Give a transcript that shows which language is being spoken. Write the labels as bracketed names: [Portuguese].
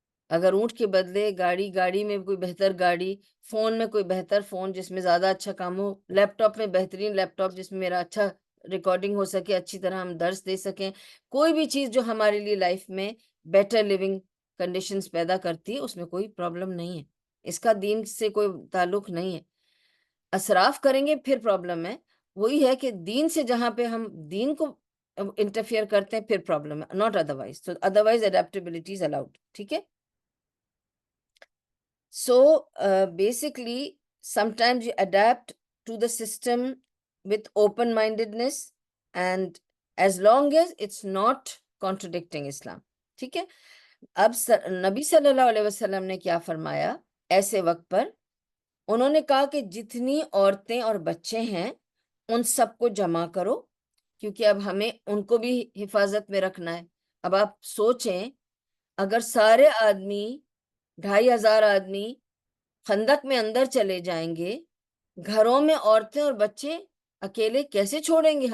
[Hindi] अगर ऊंट के बदले गाड़ी, गाड़ी में कोई बेहतर गाड़ी, फोन में कोई बेहतर फोन जिसमें ज्यादा अच्छा काम हो, लैपटॉप में बेहतरीन लैपटॉप जिसमें मेरा अच्छा रिकॉर्डिंग हो सके, अच्छी तरह हम दर्स दे सकें, कोई भी चीज जो हमारे लिए लाइफ में बेटर लिविंग कंडीशंस पैदा करती है, उसमें कोई प्रॉब्लम नहीं है। इसका दीन से कोई ताल्लुक नहीं है। असराफ करेंगे फिर प्रॉब्लम है। वही है कि दीन से जहां पे हम दीन को इंटरफियर करते हैं फिर प्रॉब्लम है, [English] Not otherwise. तो otherwise adaptability is allowed, [Hindi] ठीक है। [English] So basically, sometimes you adapt to the system with open-mindedness, and as long as it's not contradicting Islam, [Hindi] ठीक है। अब नबी सल्लल्लाहु अलैहि वसल्लम ने क्या फरमाया ऐसे वक्त पर? उन्होंने कहा कि जितनी औरतें और बच्चे हैं उन सबको जमा करो, क्योंकि अब हमें उनको भी हिफाजत में रखना है। अब आप सोचें, अगर सारे आदमी, 2,500 आदमी खंदक में अंदर चले जाएंगे, घरों में औरतें और बच्चे अकेले कैसे छोड़ेंगे?